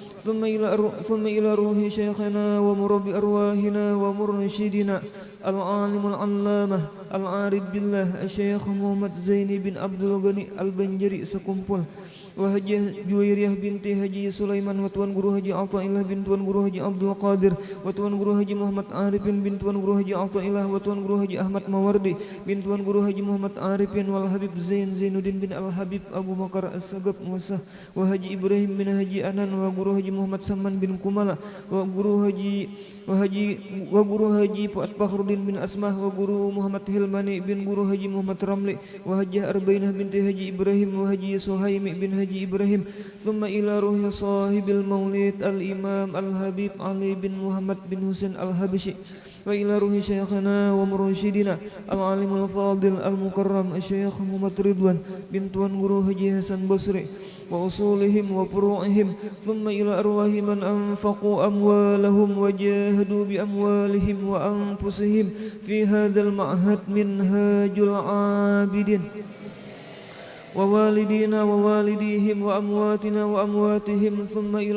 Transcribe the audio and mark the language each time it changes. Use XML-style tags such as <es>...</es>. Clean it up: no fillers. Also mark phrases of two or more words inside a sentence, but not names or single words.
<ar>ثم إلى روح شيخنا ومربي أرواحنا ومرشدنا العالم العلامة العارف بالله الشيخ محمد زيني بن عبد الغني البنجري sekumpul وهجي جويرية بنت هجي سليمان وتوان guru Haji Athaillah bin tuan guru Haji Abdul Qadir وتوان guru Haji Muhammad Arifin bin tuan guru Haji Athaillah وتوان guru Haji Ahmad Mawardi bin tuan guru Haji Muhammad Arifin wal Habib Zainuddin bin Al Habib Abu Bakar As-Sagab Musa wa Haji Ibrahim bin Haji Anan wa guru Haji Muhammad Saman bin Kumala wa guru Haji Fuad Fakhruddin bin Asmah wa guru Muhammad Hilmani bin guru Haji Muhammad Ramli wa Haji Arbainah binti Haji Ibrahim wa Haji Suhaimi bin Haji Ibrahim ثم إلى روح صاحب المولد الإمام الحبيب علي بن محمد بن حسين الحبشي وإلى روح شيخنا ومرشدنا العالم الفاضل المكرم الشيخ محمد رضوان بن tuan guru Haji Hasan Basri وأصولهم وفروعهم ثم إلى أرواح من أنفقوا أموالهم وجاهدوا بأموالهم وأنفسهم في هذا المعهد منهاج العابدين ووالدينا ووالديهم وأمواتنا وأمواتهم ثم إلى</ar>